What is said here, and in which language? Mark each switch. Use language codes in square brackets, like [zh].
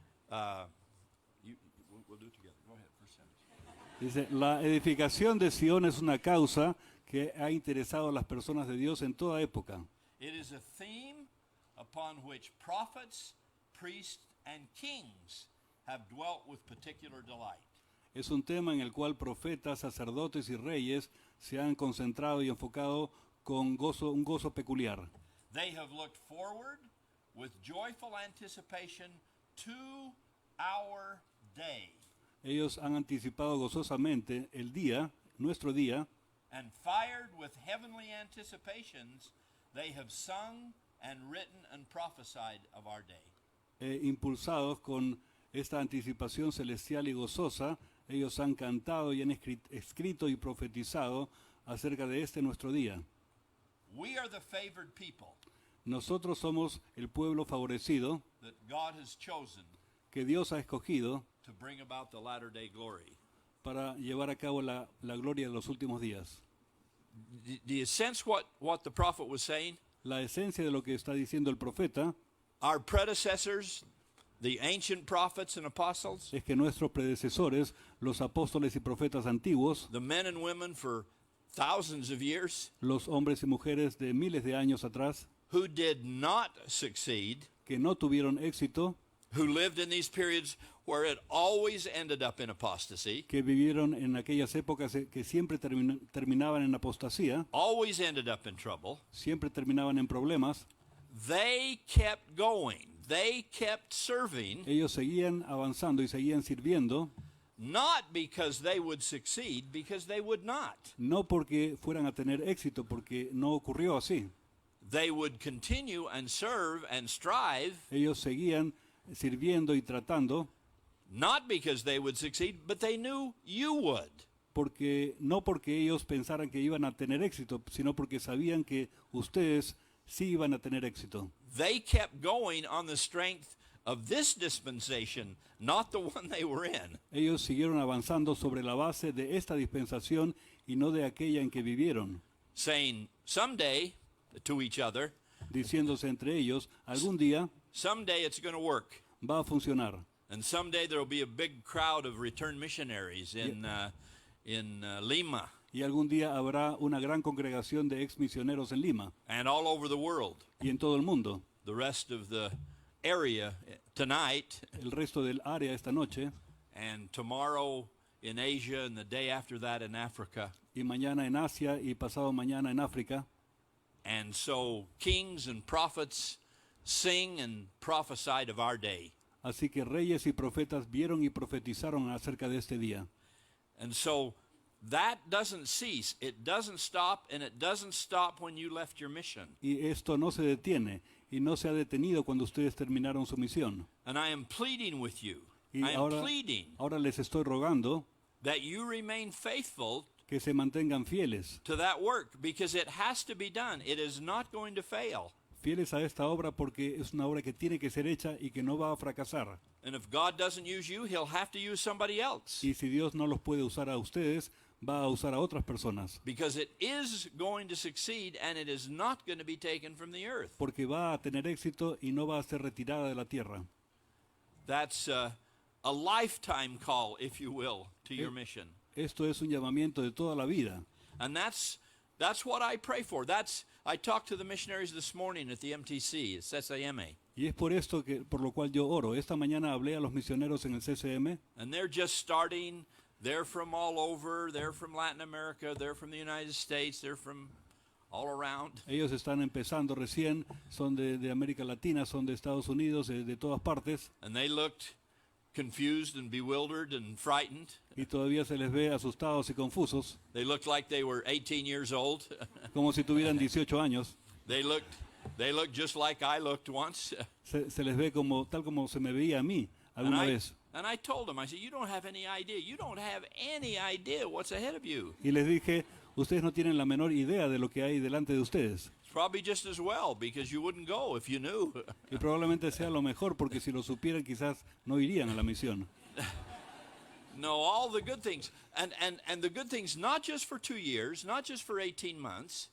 [en] We'll do it together. Go ahead, first sentence. [es] Dice, la edificación de Sion es una causa que ha interesado a las personas de Dios en toda época. [en] It is a theme upon which prophets, priests, and kings have dwelt with particular delight. [es] Es un tema en el cual profetas, sacerdotes y reyes se han concentrado y enfocado con un gozo peculiar. [en] They have looked forward with joyful anticipation to our day. [es] Ellos han anticipado gozosamente el día, nuestro día, [en] And fired with heavenly anticipations, they have sung and written and prophesied of our day. [es] Impulsados con esta anticipación celestial y gozosa, ellos han cantado y han escrito y profetizado acerca de este nuestro día. [en] We are the favored people [es] Nosotros somos el pueblo favorecido [en] that God has chosen [es] que Dios ha escogido [en] to bring about the latter day glory. [es] para llevar a cabo la gloria de los últimos días. [en] Do you sense what the prophet was saying? [es] La esencia de lo que está diciendo el profeta [en] Our predecessors, the ancient prophets and apostles, [es] es que nuestros predecesores, los apóstoles y profetas antiguos, [en] the men and women for thousands of years, [es] los hombres y mujeres de miles de años atrás, [en] who did not succeed, [es] que no tuvieron éxito, [en] who lived in these periods where it always ended up in apostasy, [es] que vivieron en aquellas épocas que siempre terminaban en apostasía, [en] always ended up in trouble, [es] siempre terminaban en problemas, [en] they kept going. They kept serving, [es] ellos seguían avanzando y seguían sirviendo, [en] not because they would succeed, because they would not. [es] no porque fueran a tener éxito, porque no ocurrió así. [en] They would continue and serve and strive, [es] Ellos seguían sirviendo y tratando, [en] not because they would succeed, but they knew you would. [es] no porque ellos pensaran que iban a tener éxito, sino porque sabían que ustedes sí iban a tener éxito. [en] They kept going on the strength of this dispensation, not the one they were in. [es] Ellos siguieron avanzando sobre la base de esta dispensación y no de aquella en que vivieron, [en] Saying, someday, to each other, [es] diciéndose entre ellos, algún día [en] someday it's going to work. [es] va a funcionar. [en] And someday there will be a big crowd of returned missionaries in Lima [es] Y algún día habrá una gran congregación de ex misioneros en Lima [en] and all over the world. [es] y en todo el mundo. [en] The rest of the area tonight [es] El resto del área esta noche [en] and tomorrow in Asia and the day after that in Africa. [es] y mañana en Asia y pasado mañana en África. [en] And so kings and prophets sing and prophesied of our day. [es] Así que reyes y profetas vieron y profetizaron acerca de este día. [en] And so that doesn't cease. It doesn't stop, and it doesn't stop when you left your mission. [es] Y esto no se detiene y no se ha detenido cuando ustedes terminaron su misión. [en] And I am pleading with you. [es] Y [en] I am [es] ahora, [en] pleading [es] ahora les estoy rogando [en] that you remain faithful [es] que se mantengan fieles. [en] to that work because it has to be done. It is not going to fail. [es] fieles a esta obra porque es una obra que tiene que ser hecha y que no va a fracasar. [en] And if God doesn't use you, he'll have to use somebody else. [es] Y si Dios no los puede usar a ustedes, va a usar a otras personas. [en] Because it is going to succeed and it is not going to be taken from the earth. [es] Porque va a tener éxito y no va a ser retirada de la tierra. [en] That's a lifetime call, if you will, to your mission. [es] Esto es un llamamiento de toda la vida. [en] And that's what I pray for. I talked to the missionaries this morning at the MTC, it's SAMA. [es] Y es por esto que por lo cual yo oro. Esta mañana hablé a los misioneros en el CCM. [en] And they're just starting. They're from all over. They're from Latin America. They're from the United States. They're from all around. [es] Ellos están empezando recién, son de América Latina, son de Estados Unidos, de todas partes. [en] And they looked confused and bewildered and frightened. [es] Y todavía se les ve asustados y confusos, [en] They looked like they were 18 years old. [es] como si tuvieran 18 años. [en] They looked just like I looked once. [es] Se les ve como tal como se me veía a mí alguna vez. [en] And I told them, I said, you don't have any idea. You don't have any idea what's ahead of you. [es] Y les dije, ustedes no tienen la menor idea de lo que hay delante de ustedes. [en] It's probably just as well because you wouldn't go if you knew. [es] Y probablemente sea lo mejor porque si lo supieran quizás no irían a la misión. [en] No, all the good things. And the good things not just for 2 years, not just for 18 months,